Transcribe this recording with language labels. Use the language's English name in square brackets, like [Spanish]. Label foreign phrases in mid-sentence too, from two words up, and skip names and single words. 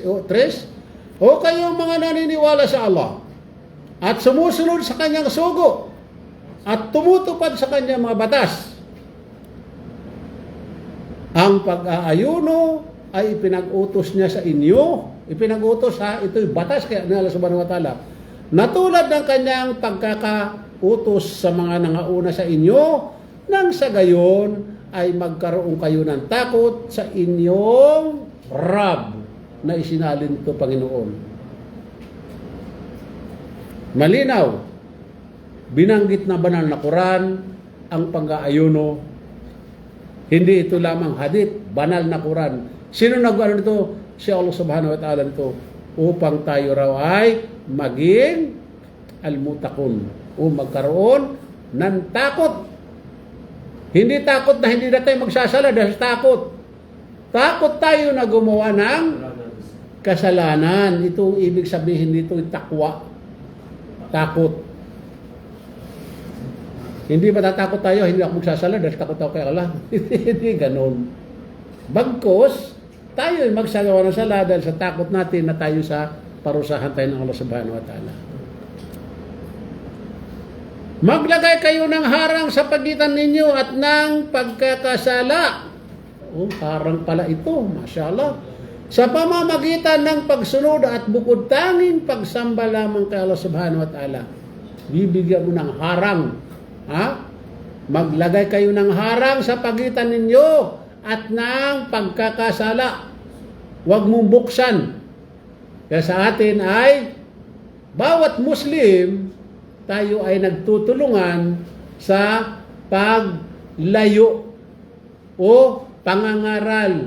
[Filipino] O kayong mga naniniwala sa Allah at sumusunod sa kanyang sugo at tumutupad sa kanyang mga batas. Ang pag-aayuno ay ipinag-utos niya sa inyo. Ipinag-utos ito'y batas kaya ni Allah [Arabic] سبحانه وتعالى. [Filipino] Natulad ng kanyang pagkakautos sa mga nangauna sa inyo, nang sa gayon ay magkaroon kayo ng takot sa inyong Rab na isinalin ito Panginoon. Malinaw, binanggit na banal na Quran ang pag-aayuno. Hindi ito lamang hadith, banal na Quran. Sino nag-ano nito? Si Allah [Arabic] سبحانه وتعالى [Filipino] nito. Upang tayo raw ay maging al-mutakun. O magkaroon ng takot. Hindi takot na hindi na tayo magsasala dahil takot. Takot tayo na gumawa ng kasalanan. Ito ang ibig sabihin nito, takwa. Takot. Hindi matatakot tayo, hindi ako magsasala dahil takot ako kay Allah. Hindi ganon. Bagkos, tayo ay magsagawa ng sala dahil sa takot natin na tayo sa parusahan tayo ng Allah [Arabic] سبحانه وتعالى. [Filipino] Maglagay kayo ng harang sa pagitan ninyo at ng pagkakasala. Oh, harang pala ito, mashallah. Sa pamamagitan ng pagsunod at bukod tanging pagsamba lamang kay Allah [Arabic] سبحانه وتعالى. [Filipino] Bibigyan mo ng harang. Ha? Maglagay kayo ng harang sa pagitan ninyo at ng pagkakasala. Huwag mong buksan. Kaya sa atin ay bawat Muslim, tayo ay nagtutulungan sa paglayo o pangangaral.